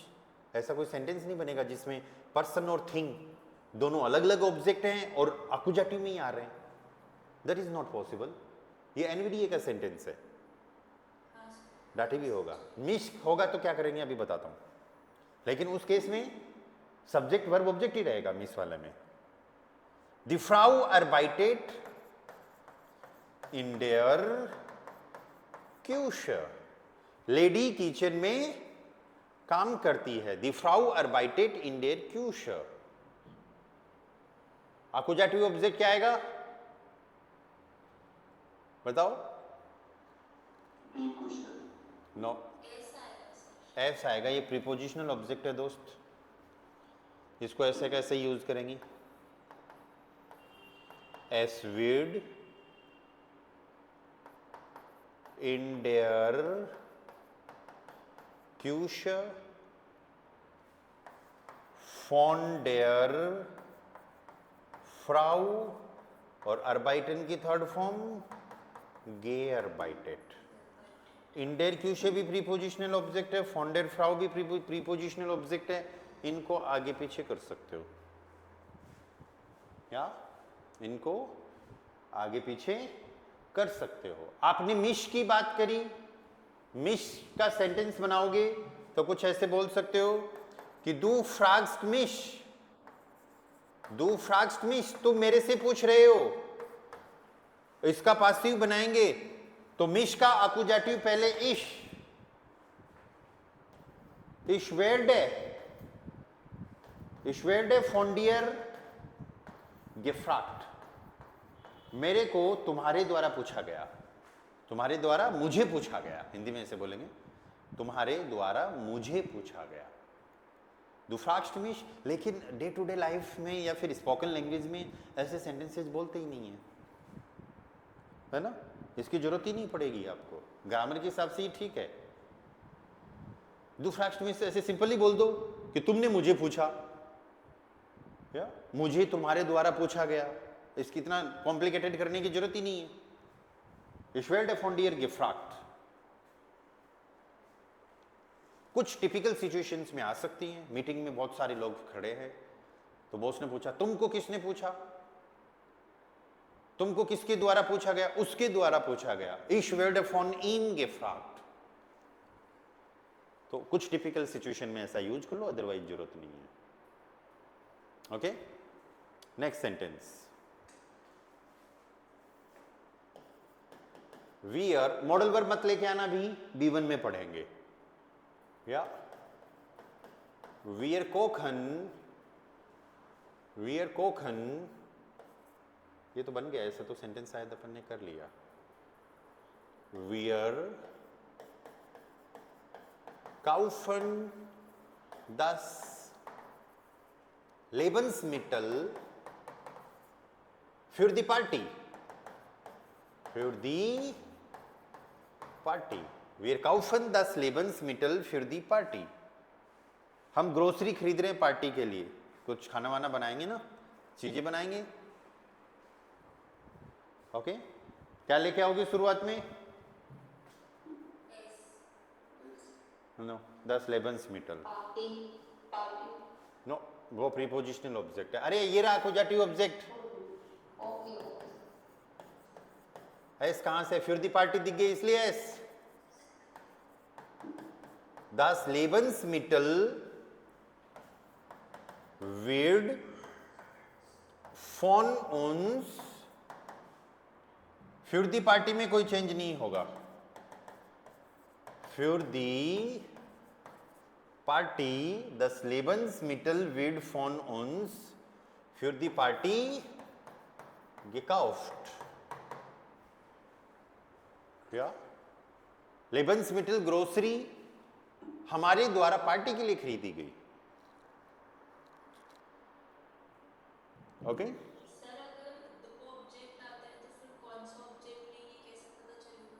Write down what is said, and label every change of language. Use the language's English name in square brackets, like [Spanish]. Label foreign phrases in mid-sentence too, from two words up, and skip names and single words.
[Hindi] ऐसा कोई सेंटेंस नहीं बनेगा जिसमें पर्सन और थिंग दोनों अलग अलग ऑब्जेक्ट हैं और अकुजाटिव में ही आ रहे हैं। [English] That is not possible. [Hindi] ये एनवीडीए का सेंटेंस है, डाटिव ही होगा। मिश होगा तो क्या करेंगे अभी बताता हूं, लेकिन उस केस में [English] subject verb object [Hindi] ही रहेगा मिस वाले में। [German] Die Frau arbeitet in der Küche, [Hindi] लेडी किचन में काम करती है। [German] Die Frau arbeitet in der Küche, [Hindi] अकुजाटिव ऑब्जेक्ट क्या आएगा बताओ? नो, एस आएगा। ये [English] prepositional object [Hindi] है दोस्त, इसको ऐसे कैसे यूज करेंगी? [German] Es wird in der Küche von der Frau, [Hindi] और अर्बाइटन की थर्ड फॉर्म gearbeitet। [German] in der Küche [Hindi] भी [English] prepositional object [Hindi] है, [German] von der Frau [Hindi] भी [English] prepositional object [Hindi] है, इनको आगे पीछे कर सकते हो, या इनको आगे पीछे कर सकते हो। आपने मिश की बात करी, मिश का सेंटेंस बनाओगे तो कुछ ऐसे बोल सकते हो कि [German] du fragst mich, du fragst mich, [Hindi] तुम मेरे से पूछ रहे हो। इसका पासिव बनाएंगे तो मिश का अकुजाटिव पहले [German] ich werde von dir gefragt, [Hindi] मेरे को तुम्हारे द्वारा पूछा गया, तुम्हारे द्वारा मुझे पूछा गया, हिंदी में ऐसे बोलेंगे, तुम्हारे द्वारा मुझे पूछा गया। [German] Du fragst mich, [Hindi] लेकिन [English] day to day life [Hindi] में या फिर [English] spoken language [Hindi] में ऐसे सेंटेंसेस बोलते ही नहीं है ना? इसकी जरूरत ही नहीं पड़ेगी आपको, ग्रामर के हिसाब से ही ठीक है। [German] Du fragst mich [Hindi] ऐसे सिंपली बोल दो कि तुमने मुझे पूछा, या मुझे तुम्हारे द्वारा पूछा गया, इसकी इतना कॉम्प्लिकेटेड करने की जरूरत ही नहीं है। [German] Ich werde von dir gefragt [Hindi] कुछ [English] typical situations [Hindi] में आ सकती हैं। मीटिंग में बहुत सारे लोग खड़े हैं तो बॉस ने पूछा तुमको किसने पूछा, तुमको किसके द्वारा पूछा गया? उसके द्वारा पूछा गया। [German] Ich werde von ihm gefragt। [Hindi] तो कुछ [English] typical situation [Hindi] में ऐसा यूज कर लो, अदरवाइज जरूरत नहीं है। [English] OK, next sentence. [Hindi] वियर, [English] modal verb [Hindi] मत लेके आना, भी B1 में पढ़ेंगे। या [German] wir kochen, wir kochen, [Hindi] ये तो बन गया, ऐसा तो सेंटेंस शायद अपन ने कर लिया। [German] वियर kaufen das Lebensmittel für die Party, für die Party। Wir kaufen das Lebensmittel für die Party। [Hindi] हम ग्रोसरी खरीद रहे हैं पार्टी के लिए, कुछ खाना वाना बनाएंगे ना, चीजें बनाएंगे। ओके, क्या लेके आओगे शुरुआत में? नो, [German] das Lebensmittel। [Hindi] नो, वो प्रीपोजिशनल ऑब्जेक्ट है। अरे ये रहा अकुजाटिव ऑब्जेक्ट। [English] OK OK [Hindi] एस कहां से? फिर [German] die Party [Hindi] दिख गई इसलिए एस। [German] Das Lebensmittel wird von uns, für die पार्टी [Hindi] में कोई चेंज नहीं होगा। [German] Für die Party, das Lebensmittel wird von uns für die Party gekauft. [Hindi] क्या? Lebensmittel ग्रोसरी हमारे द्वारा पार्टी के लिए खरीदी गई। ओके? सर अगर दो ऑब्जेक्ट आता है तो फिर कौन सा ऑब्जेक्ट है ये कैसे पता चलेगा?